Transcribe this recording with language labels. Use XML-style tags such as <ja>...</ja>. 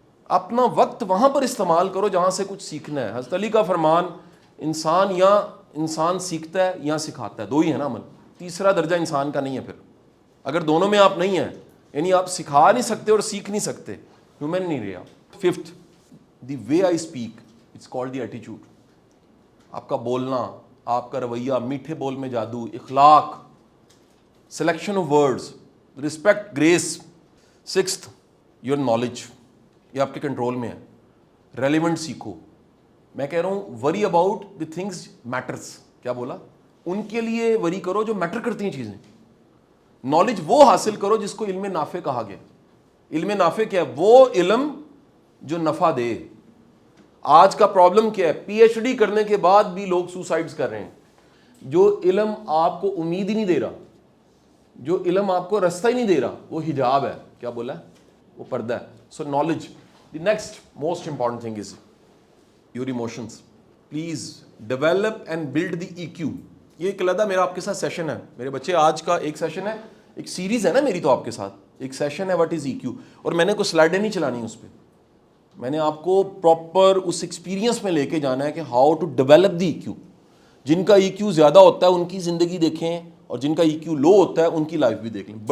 <ur>اپنا وقت وہاں پر استعمال کرو جہاں سے کچھ سیکھنا ہے. حضرت علی کا فرمان, انسان یا انسان سیکھتا ہے یا سکھاتا ہے, دو ہی ہے نا عمل, تیسرا درجہ انسان کا نہیں ہے. پھر اگر دونوں میں آپ نہیں ہیں, یعنی آپ سکھا نہیں سکتے اور سیکھ نہیں سکتے, ہیومن نہیں رہے آپ.</ur> <en>Fifth, the way I speak, it's called the ایٹیچیوڈ.</en> <ur>آپ کا بولنا, آپ کا رویہ, میٹھے بول میں جادو, اخلاق, selection of words, respect, grease.</ur> <en>sixth, your knowledge,</en> <ur>یہ آپ کے کنٹرول میں ہے. ریلیونٹ سیکھو. میں کہہ رہا ہوں</ur> <en>worry about the things matters,</en> <ur>کیا بولا, ان کے لیے وری کرو جو میٹر کرتی ہیں چیزیں. نالج وہ حاصل کرو جس کو علم نافع کہا گیا. علم نافع کیا ہے, وہ علم جو نفع دے. آج کا پرابلم کیا ہے, پی ایچ ڈی کرنے کے بعد بھی لوگ سوسائڈز کر رہے ہیں. جو علم آپ کو امید ہی نہیں دے رہا, جو علم آپ کو رستہ ہی نہیں دے رہا, وہ حجاب ہے. کیا بولا ہے, وہ پردہ ہے. So knowledge.</ur> <en>The next most important thing is your emotions. Please develop and build the E Q.</en> <ur>یہ ایک علیحدہ میرا آپ کے ساتھ سیشن ہے میرے بچے, آج کا ایک سیشن ہے, ایک سیریز ہے نا میری تو آپ کے ساتھ, ایک سیشن ہے</ur> <en>what is E Q,</en> <ur>اور میں نے کوئی سلائڈیں نہیں چلانی اس پہ. میں نے آپ کو پراپر اس ایکسپیرینس میں لے کے جانا ہے کہ</ur> <en>How to develop the E Q.</en> <ur>جن کا ای کیو زیادہ ہوتا ہے ان کی زندگی دیکھیں, اور جن کا ای کیو لو ہوتا ہے ان کی لائف بھی دیکھ لیں.</ur>